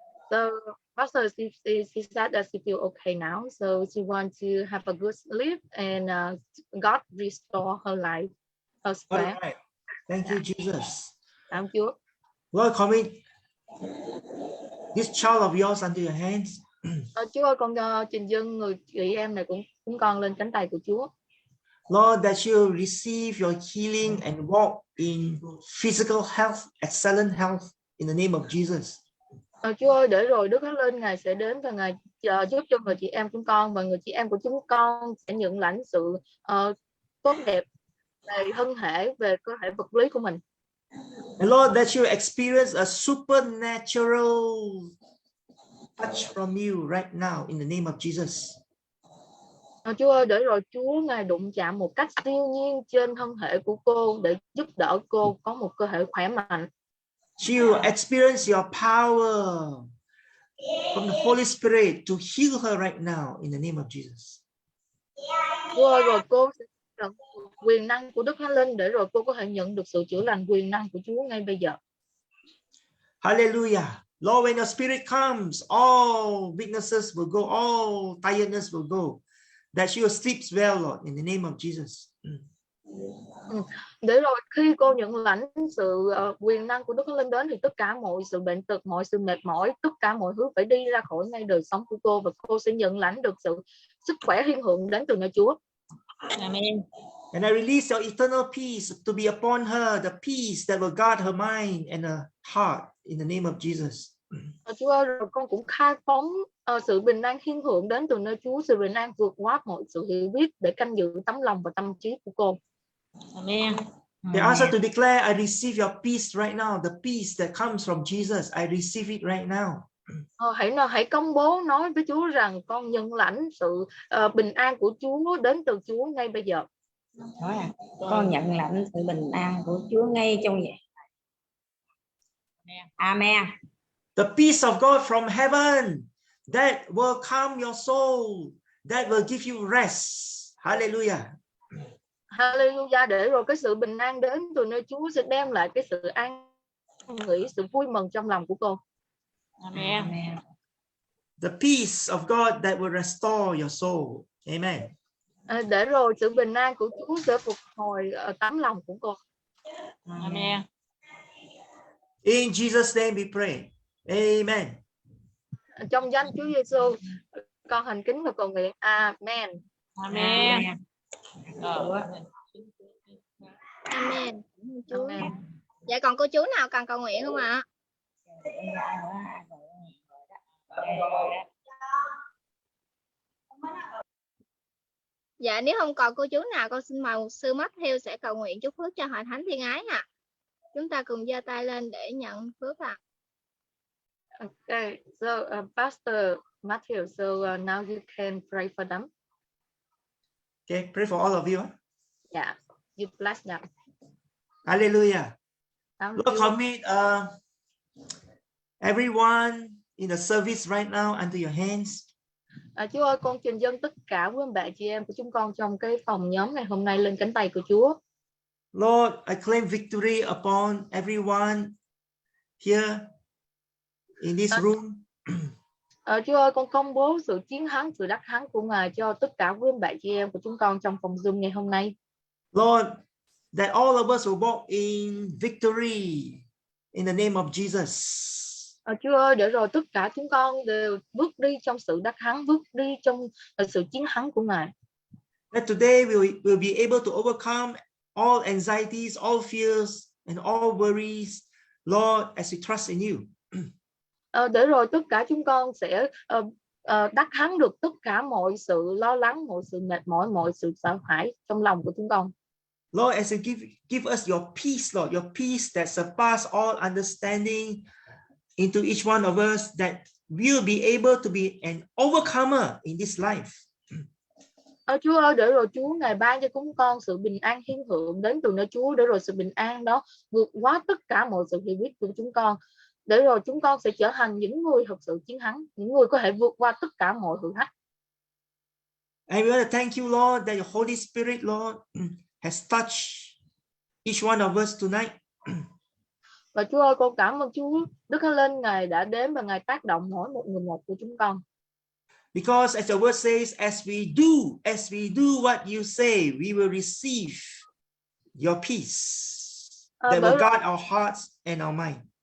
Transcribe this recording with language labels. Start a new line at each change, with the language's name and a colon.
English: So Pastor, she said that she feel okay now, so she wants to have a good sleep and God restore her life, her strength. Right. Thank you, Jesus.
Vietnamese: Cảm Chúa.
English: Lord, commit this child of yours unto your hands.
Vietnamese: Chúa ơi, con trình dâng người chị em này cũng con lên cánh tay của Chúa.
English: Lord, that you receive your healing and walk in physical health, excellent health in the name of Jesus.
Vietnamese: Chúa ơi, để rồi Đức Thánh Linh Ngài sẽ đến và Ngài giúp cho người chị em của con và người chị em của chúng con sẽ nhận lãnh sự tốt đẹp về thân thể, về cơ thể vật lý của mình.
English: And Lord, that you experience a supernatural touch from you right now in the name of Jesus.
Vietnamese: Chúa ơi, để rồi Chúa Ngài đụng chạm một cách siêu nhiên trên thân thể của cô để giúp đỡ cô có một cơ thể khỏe mạnh.
English: You experience your power from the Holy Spirit to heal her right now in the name of Jesus.
Vietnamese: Chúa ơi, rồi cô sẽ nhận quyền năng của Đức Thánh Linh để rồi cô có thể nhận được sự chữa lành quyền năng của Chúa ngay bây giờ.
English: Hallelujah. Lord, when your spirit comes, all weaknesses will go, all tiredness will go. That she will sleep well, Lord, in the name of Jesus.
Vietnamese: Để rồi khi cô nhận lãnh sự quyền năng của Đức Thánh Linh đến thì tất cả mọi sự bệnh tật, mọi sự mệt mỏi, tất cả mọi thứ phải đi ra khỏi ngay đời sống của cô, và cô sẽ nhận lãnh được sự sức khỏe thiên thượng đến từ nơi Chúa. Amen.
English: And I release your eternal peace to be upon her, the peace that will guard her mind and her heart in the name of Jesus.
Vietnamese: Chúa ơi, rồi con cũng khai phóng sự bình an thiên thượng đến từ nơi Chúa, sự bình an vượt quá mọi sự hiểu biết để canh giữ tấm lòng và tâm trí của cô. Amen.
English: They ask her to declare, I receive your peace right now, the peace that comes from Jesus. I receive it right now.
Vietnamese: Hãy công bố nói với Chúa rằng con nhận lãnh sự bình an của Chúa đến từ Chúa ngay bây giờ. Con nhận lãnh sự bình an của Chúa ngay trong vậy. Amen.
English: The peace of God from heaven that will calm your soul, that will give you rest. Hallelujah. Hallelujah.
Vietnamese: Để rồi cái sự bình an đến từ nơi Chúa sẽ đem lại cái sự an nghỉ, sự vui mừng trong lòng của cô. Amen.
English: The peace of God that will restore your soul. Amen.
Vietnamese: Để rồi sự bình an của Chúa sẽ phục hồi tấm lòng của cô. Amen.
English: In Jesus' name we pray. Amen.
Vietnamese: Trong danh Chúa Giêsu, con thành kính và cầu nguyện. Amen. Amen. Amen. Chúa. Amen. Dạ còn cô chú nào cần cầu nguyện không ạ? Dạ nếu không còn cô chú nào, con xin mời mục sư Matthew sẽ cầu nguyện chúc phước cho hội thánh Thiên Ái ạ. Chúng ta cùng giơ tay lên để nhận phước ạ.
English: Okay, so Pastor Matthew, so now you can pray for them. Okay, pray for all of you. Yeah, you bless them. Hallelujah. Thank Lord, commit everyone in the service right now unto your hands.
Vietnamese: Chúa ơi, con trình dâng tất cả quý bà chị em của chúng con trong cái phòng nhóm ngày hôm nay lên cánh tay của Chúa.
English: Lord, I claim victory upon everyone here in this room.
Vietnamese: Chúa ơi, con công bố sự chiến thắng, sự đắc thắng của Ngài cho tất cả quý bà chị em của chúng con trong phòng Zoom ngày hôm nay.
English: Lord, that all of us will walk in victory in the name of Jesus.
Vietnamese: Chúa ơi, để rồi tất cả chúng con đều bước đi trong sự đắc thắng, bước đi trong sự chiến thắng của Ngài.
English: That today we will be able to overcome all anxieties, all fears, and all worries, Lord, as we trust in you.
Vietnamese: Để rồi tất cả chúng con sẽ đắc thắng được tất cả mọi sự lo lắng, mọi sự mệt mỏi, mọi sự sợ hãi trong lòng của chúng con.
English: Lord, as you give us your peace, Lord, your peace that surpasses all understanding into each one of us, that we'll be able to be an overcomer in this life.
Vietnamese: Chúa ơi, để rồi Chúa Ngài ban cho chúng con sự bình an thiên thượng đến từ nơi Chúa, để rồi sự bình an đó vượt quá tất cả mọi sự hiểu biết của chúng con, để rồi chúng con sẽ trở thành những người thật sự chiến thắng, những người có thể vượt qua tất cả mọi thử thách.
English: And we want to thank you, Lord, that your Holy Spirit, Lord, has touched each one of us tonight.
Vietnamese: Và Chúa ơi, con cảm ơn Chúa, Đức Thánh Linh Ngài đã đến và Ngài tác động mỗi một người một của chúng con.
English: Because as the word says, as we do what you say, we will receive your peace that will guard our hearts and our mind.